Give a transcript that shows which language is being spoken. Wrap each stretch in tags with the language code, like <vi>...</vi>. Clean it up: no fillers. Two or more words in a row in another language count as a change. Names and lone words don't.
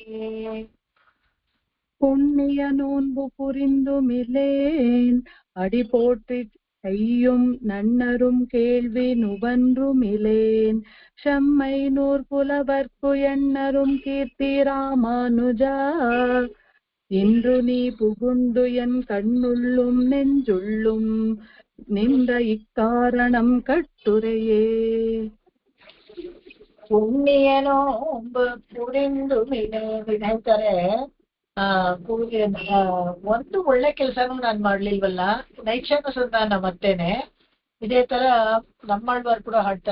<ta>புண்ணிய நோன்பு புரிந்துமிலேன் அடி போற்றி செய்யும் நன்னரும் கேள்வி நுவன்றுமிலேன். செம்மை நூற் புலவர்க்கு எண்ணரும் கீர்த்தி ராமானுஜா. இன்று நீ புகுந்து என் கண்ணுள்ளும் நெஞ்சுள்ளும். நின்ற இக்காரணம் கட்டுரையே. புண்ணிய நோன்பு புரிந்துமிலேன்</ta> <kn>ಹೇಳ್ತಾರೆ. ಒಂದು ಒಳ್ಳೆ ಕೆಲಸನೂ ನಾನ್ ಮಾಡ್ಲಿಲ್ವಲ್ಲ, ನೈಕ್ಷಾನುಸಂಧಾನ ಮತ್ತೇನೆ. ಇದೇ ತರ ನಮ್ಮಳ್ವಾರ್ ಕೂಡ ಹಾಡ್ತಾರೆ.</kn>